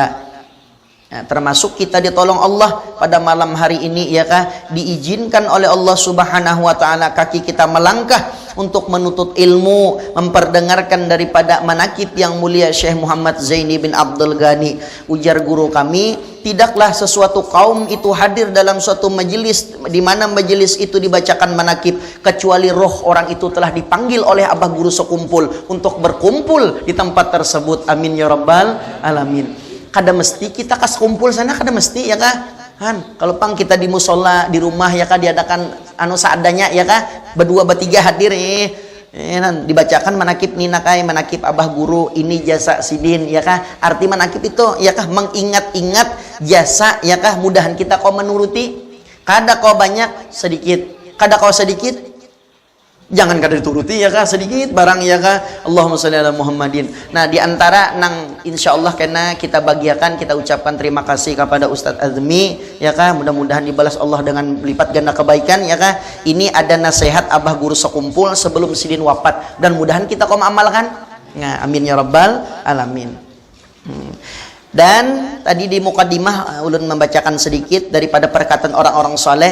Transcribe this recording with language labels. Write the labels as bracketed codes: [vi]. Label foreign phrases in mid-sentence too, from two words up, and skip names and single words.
[id] Nah, termasuk kita ditolong Allah pada malam hari ini, ya kah, diizinkan oleh Allah [ar] سبحانه وتعالى [id] kaki kita melangkah untuk menuntut ilmu, memperdengarkan daripada manakib yang mulia Syekh Muhammad Zaini bin Abdul Ghani. Ujar guru kami, tidaklah sesuatu kaum itu hadir dalam suatu majelis di mana majelis itu dibacakan manakib kecuali roh orang itu telah dipanggil oleh abah guru sekumpul untuk berkumpul di tempat tersebut. [ar] آمين يا رب العالمين. [bjn] Kada mesti kita kas kumpul sana, kada mesti, ya kah? Han, kalau pang kita di musola di rumah, ya kah, diadakan seadanya, ya kah, berdua bertiga hadir dibacakan manakib ninakai, manakib abah guru ini jasa sidin, ya kah? [id] Arti manakib itu, ya kah, mengingat-ingat jasa, ya kah, mudahan kita kau menuruti. [bjn] Kada kau banyak sedikit, kada kau sedikit Jangan kada dituruti ya kah sedikit barang ya kah. [ar] اللهم صل على محمد. [bjn] Nah, di antara nang insyaallah kena kita bagiakan, [id] kita ucapkan terima kasih kepada Ustadz Azmi ya kah, mudah-mudahan dibalas Allah dengan lipat ganda kebaikan ya kah. Ini ada nasihat Abah Guru Sekumpul sebelum sidin wafat dan mudahan kita kom amalkan. Nah, [ar] آمين يا رب العالمين. [id] Dan tadi di mukadimah ulun membacakan sedikit daripada perkataan orang-orang soleh.